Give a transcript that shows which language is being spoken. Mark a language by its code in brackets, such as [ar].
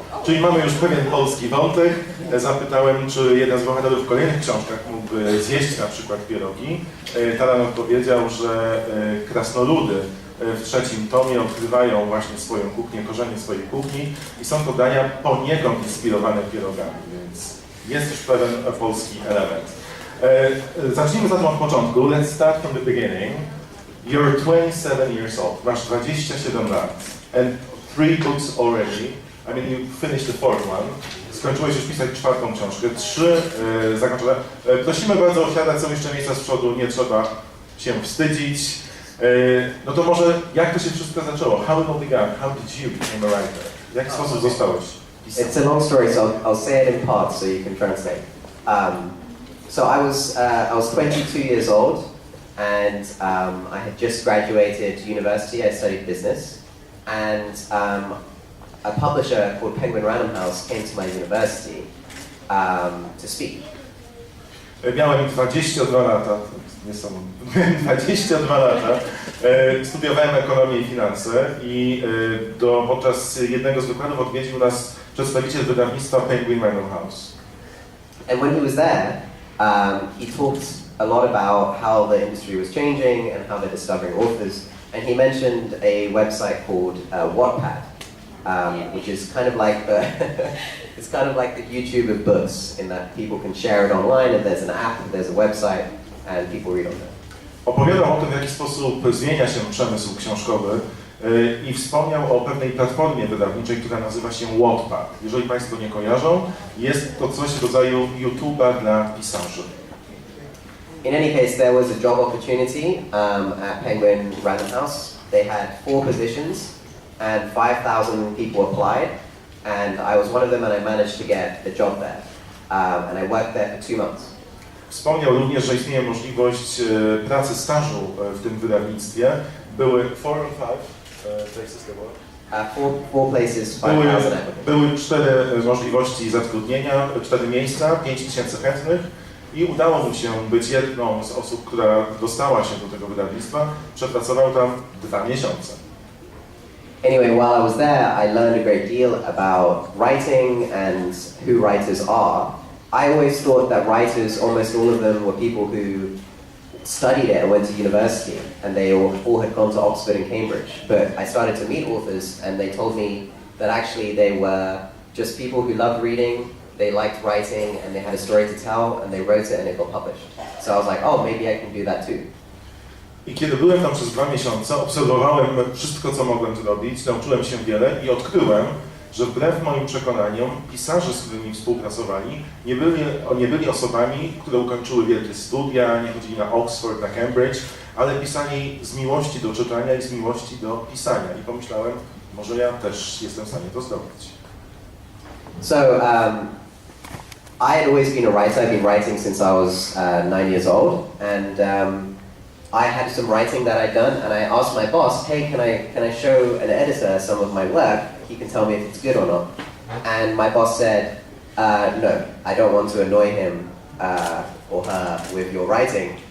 [pl] Czyli mamy już pewien polski wątek. Zapytałem, czy jeden z bohaterów w kolejnych książkach mógłby zjeść na przykład pierogi. Taran odpowiedział, że krasnoludy w trzecim tomie odkrywają właśnie swoją kuchnię, korzenie swojej kuchni i są to dania poniekąd inspirowane pierogami, więc jest już pewien polski element. Zacznijmy zatem od początku. [en] Let's start from the beginning. You're 27 years old. [pl] Masz 27 lat. [en] And 3 books already. I mean, you finished the fourth one. [pl] Skończyłeś już pisać czwartą książkę. 3 zakończone. Prosimy bardzo osiadać, są jeszcze miejsca z przodu, nie trzeba się wstydzić. No to może, jak to się wszystko zaczęło? [en] How it all began? How did you become a writer? [pl] W jaki sposób zostałeś pisarzem? [en] It's a long story, so I'll say it in parts so you can translate. So I was 22 years old, and I had just graduated university. I studied business, and a publisher called Penguin Random House came to my university to speak. [pl] Miałem 22 lata, niesamowite, 22 lata, studiowałem ekonomię i finanse i podczas jednego z wykładów odwiedził nas przedstawiciel wydawnictwa Penguin Random House. [en] And when he was there, he talked a lot about how the industry was changing and how they're discovering authors, and he mentioned a website called Wattpad, which is kind of like the it's kind of like the YouTube of books, in that people can share it online, and there's an app, and there's a website, and people read on it. [pl] Opowiadał o tym, w jaki sposób zmienia się przemysł książkowy i wspomniał o pewnej platformie wydawniczej, która nazywa się Wattpad. Jeżeli Państwo nie kojarzą, jest to coś w rodzaju YouTube'a dla pisarzy. [en] In any case, there was a job opportunity at Penguin Random House. They had 4 positions, and 5,000 people applied, and I was one of them, and I managed to get a job there. And I worked there for 2 months. [pl] Wspomniał również, że istnieje możliwość pracy stażu w tym wydawnictwie. Były [en] 4 or 5 places there were? 4 places, 5,000 [pl] Były 4 możliwości zatrudnienia, 4 miejsca, 5,000 chętnych i udało mu się być jedną z osób, która dostała się do tego wydawnictwa. Przepracował tam 2 miesiące. [en] Anyway, while I was there, I learned a great deal about writing and who writers are. I always thought that writers, almost all of them, were people who studied it and went to university, and they all had gone to Oxford and Cambridge. But I started to meet authors, and they told me that actually they were just people who loved reading, they liked writing, and they had a story to tell, and they wrote it and it got published. So I was like, oh, maybe I can do that too. [pl] I kiedy byłem tam przez 2 miesiące, obserwowałem wszystko, co mogłem zrobić, nauczyłem się wiele i odkryłem, że wbrew moim przekonaniom pisarze, z którymi współpracowali, nie byli osobami, które ukończyły wielkie studia, nie chodzili na Oxford, na Cambridge, ale pisali z miłości do czytania i z miłości do pisania. I pomyślałem, może ja też jestem w stanie to zrobić. [en] So, I had always been a writer. I've been writing since I was 9 years old, and I had some writing that I'd done, and I asked my boss, "Hey, can I show an editor some of my work? He can tell me if it's good or not." And my boss said, "No, I don't want to annoy him or her with your writing.